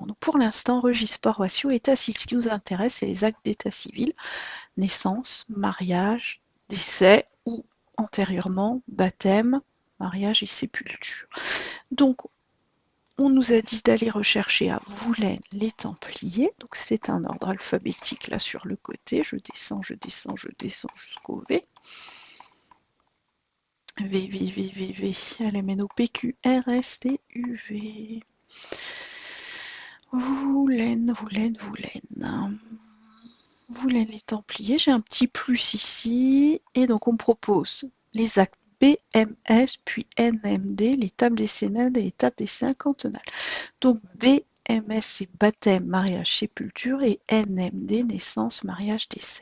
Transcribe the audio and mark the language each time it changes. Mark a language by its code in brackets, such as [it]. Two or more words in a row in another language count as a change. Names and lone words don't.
[fr] Donc pour l'instant, registres paroissiaux et état civil. Ce qui nous intéresse, c'est les actes d'état civil, naissance, mariage, décès ou antérieurement, baptême, mariage et sépulture. Donc, on nous a dit d'aller rechercher à Voulaines-les-Templiers. Donc, c'est un ordre alphabétique là sur le côté. Je descends, je descends, je descends jusqu'au V. V, V, V, V, V. LMNO, PQ, RS, T, U, V. Voulaines, Voulaines, Voulaines. Voulaines-les-Templiers. J'ai un petit plus ici. Et donc, on me propose les actes BMS puis NMD, les tables décennales et les tables décennales cantonales. Donc BMS c'est baptême, mariage, sépulture et NMD naissance, mariage, décès.